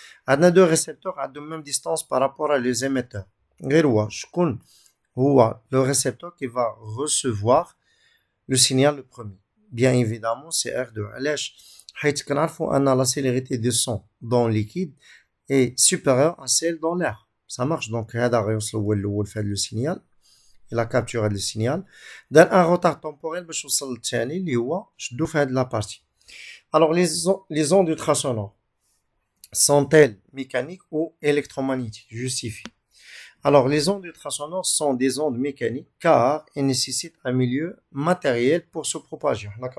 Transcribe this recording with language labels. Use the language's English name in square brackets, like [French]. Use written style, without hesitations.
[French] On a deux récepteurs à de même distance par rapport à les émetteurs. [Arabic] غير هو [French] le récepteur qui va recevoir le signal le premier. Bien évidemment, c'est R2. [Arabic] علاش؟ حيث كنعرفوا أن [French] la célérité du son dans le liquide est supérieure à celle dans l'air. Ça marche. Donc, [Arabic] هذا غيوصل هو الأول في هذا [French] le signal. Il a capturé le signal. [Arabic] دار [French] un retard temporel [Arabic] باش يوصل للثاني اللي هو شدو في هذه [French] la partie. Alors, les ondes ultrasonores sont-elles mécaniques ou électromagnétiques? Justifie. Alors, les ondes ultrasonores sont des ondes mécaniques car elles nécessitent un milieu matériel pour se propager.